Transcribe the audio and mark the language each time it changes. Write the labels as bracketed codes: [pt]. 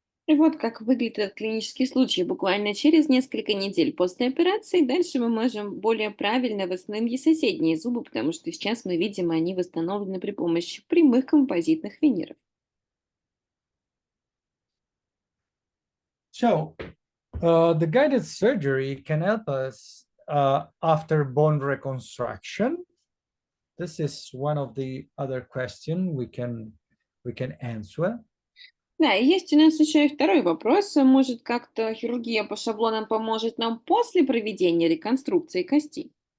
[ru] И вот как выглядит этот клинический случай. Буквально через несколько недель после операции дальше мы можем более правильно восстановить соседние зубы, потому что сейчас мы видим, они восстановлены при помощи прямых композитных виниров. [en] So the guided surgery can help us after bone reconstruction. This is one of the other questions we can answer. [ru] Да, и есть у нас еще и второй вопрос. Может, как-то хирургия по шаблонам поможет нам после проведения реконструкции кости?